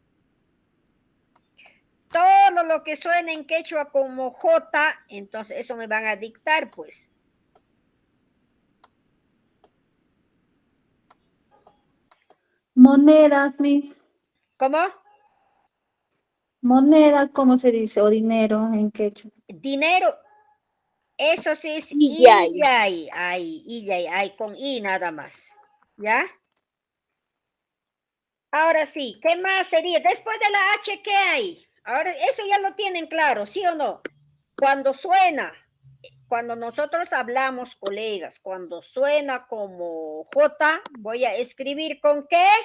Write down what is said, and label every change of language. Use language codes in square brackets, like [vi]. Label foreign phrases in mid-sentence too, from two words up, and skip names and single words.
[es] Todo lo que suena en quechua como J, entonces eso me van a dictar, pues. Monedas, mis. ¿Cómo? Moneda, ¿cómo se dice? O dinero en quechua. Dinero. Eso sí es Illay. Illay. Ay, Illay, ay, con I nada más. ¿Ya? Ahora sí, ¿qué más sería? Después de la H, ¿qué hay? Ahora, eso ya lo tienen claro, ¿sí o no? Cuando suena cuando nosotros hablamos, colegas, cuando suena como J, voy a escribir ¿con qué?